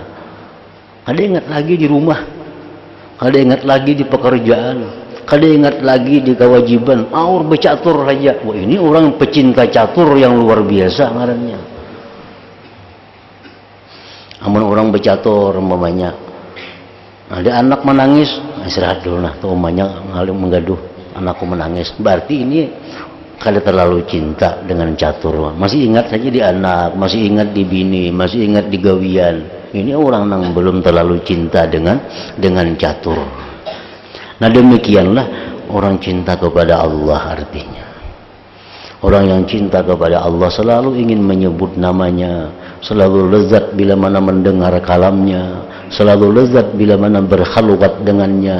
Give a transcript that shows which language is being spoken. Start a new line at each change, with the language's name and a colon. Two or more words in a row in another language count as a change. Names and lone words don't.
Banjar: Kada ingat lagi di rumah, kada ingat lagi di pekerjaan, kada ingat lagi di kewajiban, aur bercatur saja. Wah ini orang pecinta catur yang luar biasa ngarannya. Amun orang bercatur umpamanya, ada anak menangis, istirahat dulu nah, tuh umanya ngalim menggaduh, anakku menangis. Berarti ini kada terlalu cinta dengan catur. Masih ingat saja di anak, masih ingat di bini, masih ingat di gawian.
Indonesian: Ini orang yang belum terlalu cinta dengan catur. Nah demikianlah orang cinta kepada Allah artinya. Orang yang cinta kepada Allah selalu ingin menyebut namanya, selalu lezat bila mana mendengar kalamnya, selalu lezat bila mana berkhalwat dengannya.